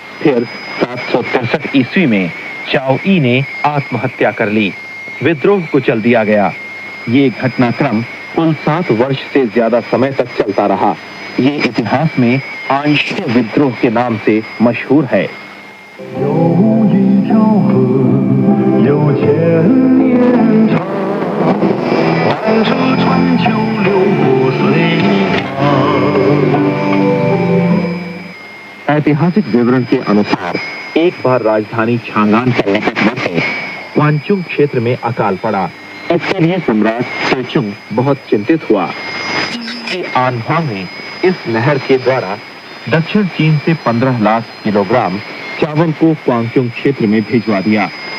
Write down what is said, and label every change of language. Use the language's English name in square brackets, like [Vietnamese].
[Hindi] फिर 763 ईस्वी में चाओ ई ने आत्महत्या कर ली। विद्रोह को चल दिया गया। ये घटनाक्रम कुल 7 वर्ष से ज्यादा समय तक चलता रहा। ये इतिहास में आंशिक विद्रोह के नाम से मशहूर है। [Chinese] 有一条河，有千年长，万车春秋流过隋唐。 [Hindi] ऐतिहासिक विवरण के अनुसार एक बार राजधानी चांगआन के निकटवर्ती क्वांचुंग क्षेत्र में अकाल पड़ा। इसके लिए सम्राट सेचुंग बहुत चिंतित हुआ। आनहुआंग ने इस नहर के द्वारा दक्षिण चीन से 15 लाख किलोग्राम चावल को क्वांचुंग क्षेत्र में भिजवा दिया।